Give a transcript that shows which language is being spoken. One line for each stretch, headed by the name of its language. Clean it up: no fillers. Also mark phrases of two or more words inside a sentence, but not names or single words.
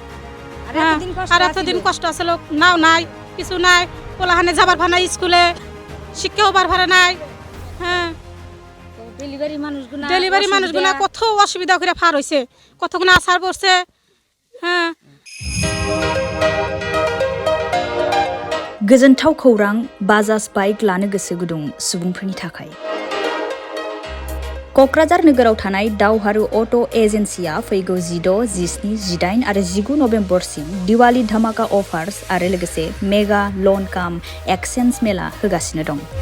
Bangla: আর এতদিন কষ্ট আসলে নাও নাই, কিছু নাই, পোলাহানে যাবার ভাড়া স্কুলে, শিক্ষাও বার ভাড়া নাই। হ্যাঁ, ডেলিভারি মানুষগুলা কত অসুবিধা করে ফার হয়েছে, কতগুলো আসার পড়ছে। হ্যাঁ,
Bodo: गोजोनथाव खौरां बाजाज बाइक लानो गोसो गुदुं सुबुंफोरनि थाखाय। क'क्राझार नोगोराव थानाय दावहारु अट' एजेन्सिया फैगौ 16, 17, 18 आरो 19 नभेम्बरसिम दिवाली धमाका अफार्स आरो लोगोसे
English: mega loan cum exchange
Bodo: मेला होगासिनो दं।